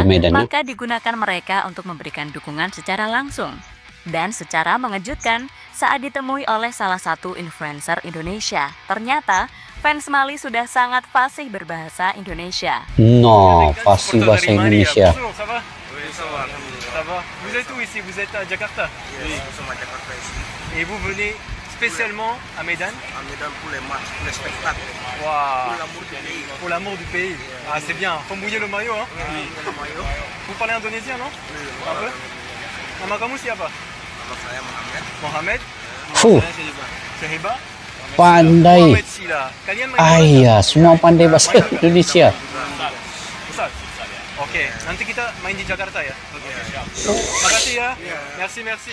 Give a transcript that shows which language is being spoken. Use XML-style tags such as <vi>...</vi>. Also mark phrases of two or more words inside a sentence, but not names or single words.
<id>di Medan, ya. maka digunakan mereka untuk memberikan dukungan secara langsung. Dan secara mengejutkan, saat ditemui oleh salah satu influencer Indonesia, ternyata fans Mali sudah sangat fasih berbahasa Indonesia. No, fasih bahasa Indonesia.</id> <fr>Bonjour, ça va? Oui, ça va, alhamdulillah. Ça va. Vous êtes où ici? Vous êtes à Jakarta? Oui, nous sommes à Jakarta ici. Et vous venez spécialement à Medan? À Medan pour les matchs, pour les spectacles. Pour Waouh! l'amour du pays. Pour l'amour du pays. Ah, c'est bien. Faut mouiller le maillot, hein? Oui, pour le maillot. Vous parlez indonésien, non? Oui, Un peu?</fr> <id>Nama kamu siapa? nama saya Muhammad.</id> <fr>Mohamed? Fuh, Sehiba?</fr> <id>pandai. Mohamed Sila. Kalian main Ah bola? iya, semua pandai bahasa Indonesia. Ustaz? Oke, nanti kita main di Jakarta ya? Oke, siap. Makasih ya.</id> <fr>Merci, merci.</fr>